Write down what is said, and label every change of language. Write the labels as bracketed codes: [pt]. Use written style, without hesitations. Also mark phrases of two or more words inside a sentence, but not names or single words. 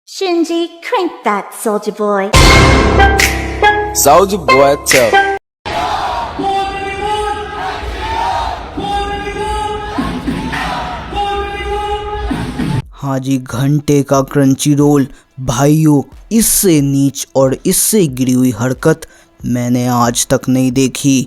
[en] Shinji, crank that, soldier boy. Soldier boy tough. [hi] हाँ जी, घंटे का क्रंची रोल भाइयों, इससे नीच और इससे गिरी हुई हरकत मैंने आज तक नहीं देखी।